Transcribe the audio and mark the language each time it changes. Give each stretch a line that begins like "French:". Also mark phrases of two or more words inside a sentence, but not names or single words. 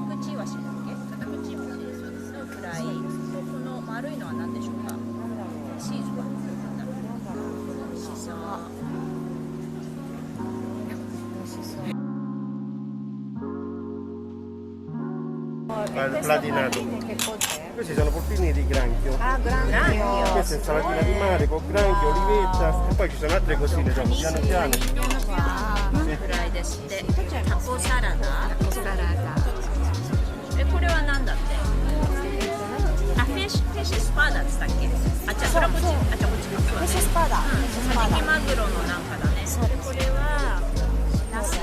Japanese: ちわしだっけ？カタクチムシのフライとこの丸いのは何でしょうか？シーズは美味しそう。
Italian: Platinato. Questi sono polpini di granchio. Ah, granchio. Questa è insalatina di mare con granchio, olivetta e poi ci sono altre cosine dopo, piano piano.
Japanese: フライですって。タコサラダ。タコサラダ。これは何だって？あ、フィッシュスパーダって言ったっけ？あ、じゃあこれこっち。あ、じゃあこっちか。フィッシュスパーダ。カジキマグロのなんかだね。でこれはナス。